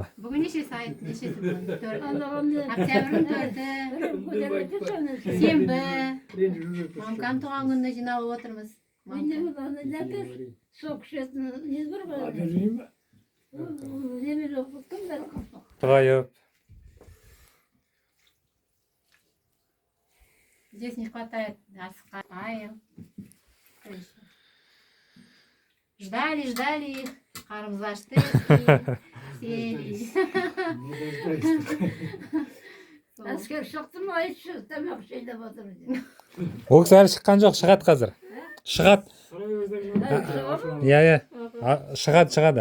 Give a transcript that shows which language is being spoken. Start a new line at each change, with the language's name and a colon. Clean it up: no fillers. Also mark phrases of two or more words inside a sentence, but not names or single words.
Kazakh: Бүгін нешесі айт, нешесі бүгін? Октябрьдің 4-і, сенбі. Мамканың туған күніне жиналып отырмыз. Сок ішетін не бар ғой? Тұрайып.
Russian: Здесь не хватает асқайым. Ждали их,
Kazakh: қарымыз ашты. Әскер шықты ма айтшы, тамақ жайлап отыр. Ол кісі әлі шыққан жоқ, шығады қазір. Шығады. Иә, шығады.